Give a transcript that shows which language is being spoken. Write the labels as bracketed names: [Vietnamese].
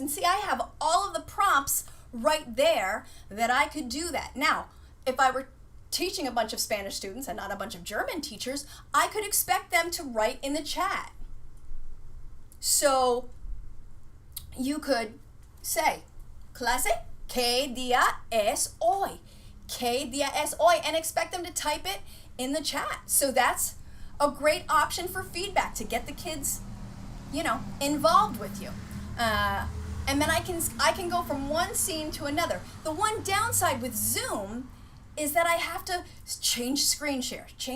[English] And see, I have all of the prompts right there that I could do that. Now, if I were teaching a bunch of Spanish students and not a bunch of German teachers, I could expect them to write in the chat. So you could say, [Spanish] clase, ¿qué día es hoy? ¿Qué día es hoy? [English] And expect them to type it in the chat. So that's a great option for feedback, to get the kids, involved with you. And then I can go from one scene to another. The one downside with Zoom is that I have to change screen share.